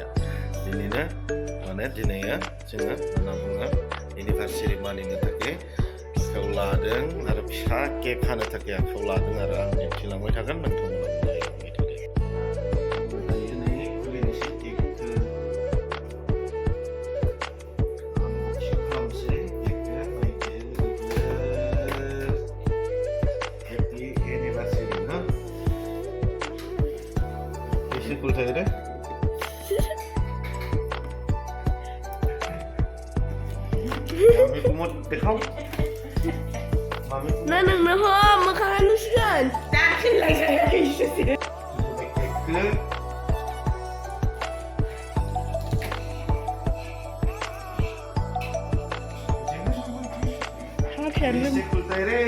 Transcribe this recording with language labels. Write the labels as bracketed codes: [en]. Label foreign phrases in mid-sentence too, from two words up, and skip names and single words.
[brx] दिनैनो माने दिनै जोङो होनना बुङो एनिभार्सारि मानिनो थाखाय आखायाव लादों आरो फिसा केक हानो थाखाय आखायाव लादों आरो आं दिन्थिलांबाय थागोन, नोंथांमोना नायलांबाय थादो। दायो नै खुलिनोसै केकखौ। आनबक्सिं खालामसै केकखौ। नायदो [en] happy anniversary [brx] ना। [hi] कैसे खुलता है रे? मामी को मत दिखाओ। मामी को [brx] ना नोंनो हो मोखाङा नुसिगोन दाखिनलायजायाखैसो [hi] केकखौ कैसे खुलता है रे?